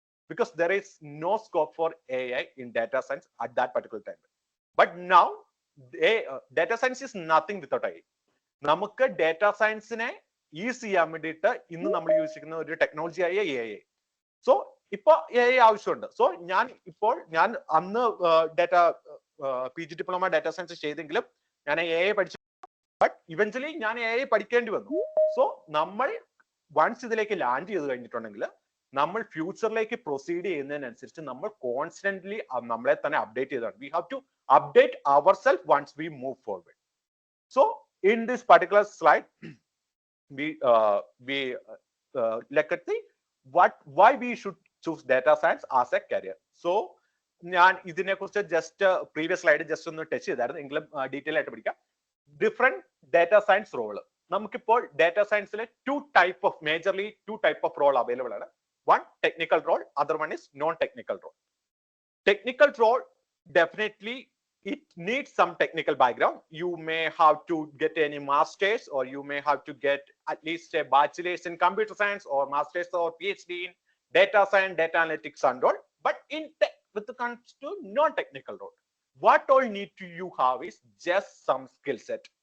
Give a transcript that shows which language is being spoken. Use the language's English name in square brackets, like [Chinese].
[English] Because there is no scope for AI in data science at that particular time. But now, data science is nothing without AI. [Malayalam] നമുക്ക് data സയൻസിനെ easy ചെയ്യാൻ വേണ്ടിയിട്ട് ഇന്ന് നമ്മൾ use ചെയ്യുന്ന ഒരു technology ആയ AI. So ഇപ്പോൾ AI ആവശ്യമുണ്ട്. സോ ഞാൻ അന്ന് data PG diploma data science ചെയ്തെങ്കിലും ഞാൻ AI പഠിച്ചു. ബട്ട് ഇവൻച്വലി ഞാൻ AI പഠിക്കേണ്ടി വന്നു. സോ നമ്മൾ വൺസ് ഇതിലേക്ക് ലാൻഡ് ചെയ്ത് കഴിഞ്ഞിട്ടുണ്ടെങ്കിൽ നമ്മൾ ഫ്യൂച്ചറിലേക്ക് പ്രൊസീഡ് ചെയ്യുന്നതിനനുസരിച്ച് നമ്മൾ കോൺസ്റ്റന്റ്ലി നമ്മളെ തന്നെ അപ്ഡേറ്റ് ചെയ്താണ്. [English] We have to update our self once we move forward. So in this particular slide we look at the why we should choose data science as a career. [Malayalam] So ഞാൻ ഇതിനെ കുറിച്ച് just previous slide just ഒന്ന് touch ചെയ്തായിരുന്നു, എങ്കിലും detail ആയിട്ട് പഠിക്കാം. Different data science role നമുക്കിപ്പോൾ data സയൻസിലെ majorly to type of role available ആണ്. [English] One technical role, other one is non technical role. Technical role, definitely it needs some technical background. You may have to get any masters, or you may have to get at least a bachelor's in computer science or masters or PhD in data science, data analytics and all. But with the comes to non-technical role, what all need to you have is just some skill set.